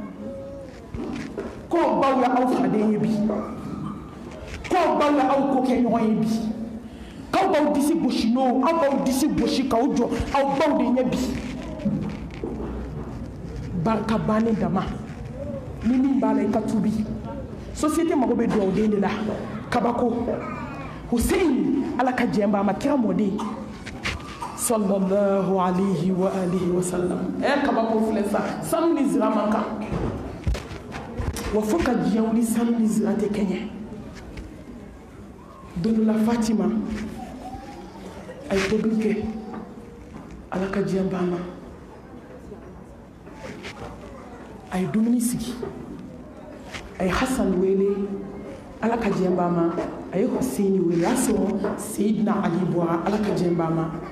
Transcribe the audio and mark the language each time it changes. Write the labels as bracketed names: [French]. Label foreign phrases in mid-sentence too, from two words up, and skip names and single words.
[Bambara] k'o baw ye aw faden ye bi k'o baw ye aw ko kɛ ɲɔgɔn ye bi k'aw baw disi gosi n'o aw baw disi gosi k'aw jɔ aw baw de ɲɛ bi barika bannen dama ni min b'a la i ka tubi société mago bɛ duwawuden de la kabako Hussein Ala ka jɛn b'a ma kira mɔden [Arabic] صلى الله عليه وآله وسلم [Bambara] kabako filɛ sa sanu ni zira man kan wa fo ka diɲɛ wuli sanu ni zira tɛ kɛɲɛ don dɔ la Fatima a ye tobili kɛ Ala ka jɛn b'a ma a ye dumuni sigi a ye Hasan wele Ala ka jɛn b'a ma a ye Hussein wele a sɔrɔ Seydina Ali bɔra Ala ka jɛn b'a ma